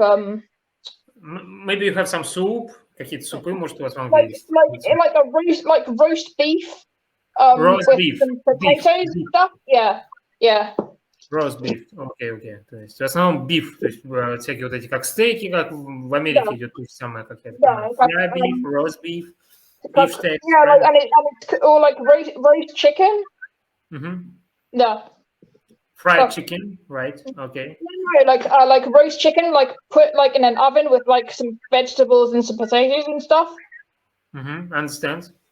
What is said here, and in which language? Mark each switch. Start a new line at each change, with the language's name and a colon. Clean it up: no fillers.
English: maybe you have some soup,
Russian: какие-то супы, может, у вас в Англии есть?
English: Like roast beef, roast with beef, some potatoes and stuff. Yeah. Roast beef, окей.
Russian: То есть в основном beef, то есть всякие вот эти как стейки, как в Америке идет то же самое, как я понимаю.
English: Beef, roast beef, beef steak. Yeah, like, and it's or like roast chicken. Yeah. Fried chicken, right? Okay. Like roast chicken, like put like in an oven with like some vegetables and some potatoes and stuff. Understand.